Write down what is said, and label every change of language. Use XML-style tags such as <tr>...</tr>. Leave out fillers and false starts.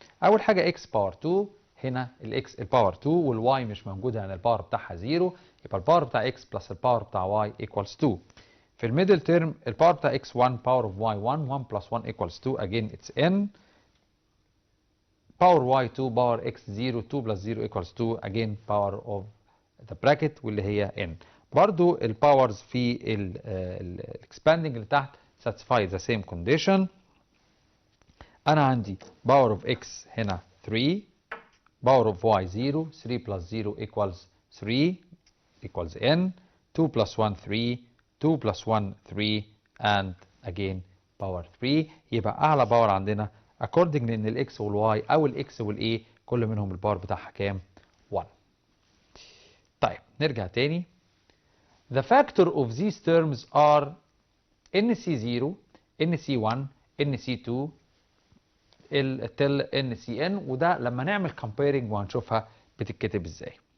<ar>أول حاجة x power 2، هنا الx الباور 2 والy مش موجودة، يعني الباور بتاعها 0، يبقى الباور بتاع x plus الباور بتاع y equals 2. في الميدل تيرم الباور بتاع</ar> <en>x 1 power of y 1، 1 plus 1 equals 2، again it's n. power y 2 power x 0، 2 plus 0 equals 2، again power of the bracket</en> <ar>واللي هي</ar> <en>n.</en> <ar>برضو الباورز في الاكسباندنج اللي تحت</ar> <en>satisfy the same condition.</en> <ar>انا عندي</ar> <en>power of x هنا 3، power of y 0، 3 plus 0 equals 3 equals n، 2 plus 1 3، 2 plus 1 3 and again power 3.</en> <ar>يبقى اعلى باور عندنا according لان الاكس والواي او الاكس والاي كل منهم الباور بتاعها كام؟ 1. طيب نرجع تاني.</ar> <en>The factor of these terms are NC0، NC1، NC2 till NCN،</en> <ar>وده لما نعمل</ar> <en>comparing</en> <ar>وهنشوفها بتتكتب ازاي.</ar>